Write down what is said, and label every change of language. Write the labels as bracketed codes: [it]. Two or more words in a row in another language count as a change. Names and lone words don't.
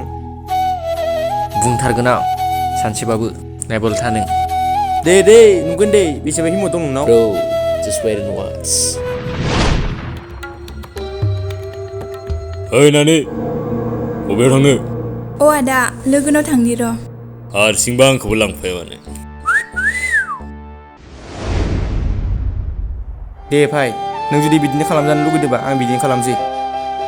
[brx] बुंथारगोन आं सानसेबाबो नायबोल था नों दे नुगोन दे बेसेबां हिम्मत दं नोंनाव [en] Bro, just wait and watch. [brx] ओइ नानि बबेयाव थांनो अ आदा लोगोनाव थांनि र' हारसिंबा आंखौबो लांफाया मानो दे भाइ नों जुदि बिदिनो खालामजानो लुगैदोंबा आं बिदिनो खालामसै